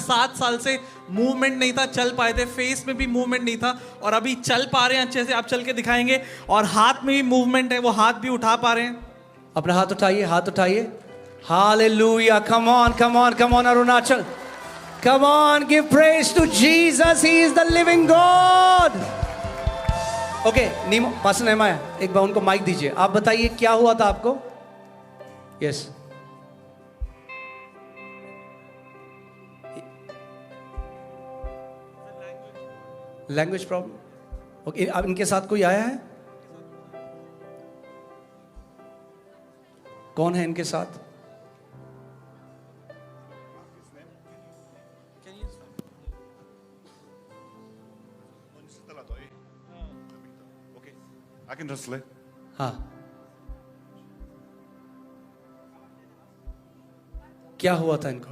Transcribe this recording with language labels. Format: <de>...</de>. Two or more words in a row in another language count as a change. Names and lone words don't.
<hi>7 साल से मूवमेंट नहीं था, चल पाए थे, फेस में भी मूवमेंट नहीं था और अभी चल पा रहे हैं अच्छे से। आप चल के दिखाएंगे और हाथ में भी मूवमेंट है, वो हाथ भी उठा पा रहे हैं। अपना हाथ उठाइए, हाथ उठाइए।</hi> <en>hallelujah, come on, come on, come on Arunachal, come on, give praise to Jesus, he is the living God.</en> <hi>ओके, नीमो, पास्टर नेहमाया, एक बार उनको माइक दीजिए। आप बताइए क्या हुआ था आपको?</hi> <en>yes, language problem.</en> <hi>ओके, अब इनके साथ कोई आया है? कौन है इनके साथ?</hi> <en>I can translate.</en> <hi>हाँ, क्या हुआ था इनको?</hi>